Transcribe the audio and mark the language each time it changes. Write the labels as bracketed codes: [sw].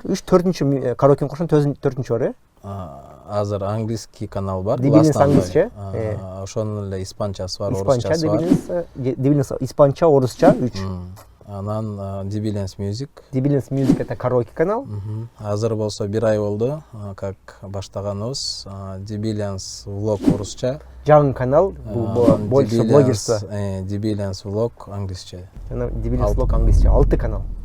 [ky] 3-4-чү караокени кошсоң 4-чү бар, э? Азыр английский канал бар. Дибилинс англисче. Ошонун эле испанчасы бар, орусчасы бар. Дибилинс испанча, орусча 3. Анан Дибилинс Music. [ru] Дибилинс Music это караоке канал. [ky] Азыр болсо 1 ай болду, [ru] как [ky] баштаганыбыз. Дибилинс Vlog орусча. Жаңы канал, [ru] больше блогерство. [ky] Дибилинс Vlog англисче. Дибилинс Vlog англисче, 6 канал.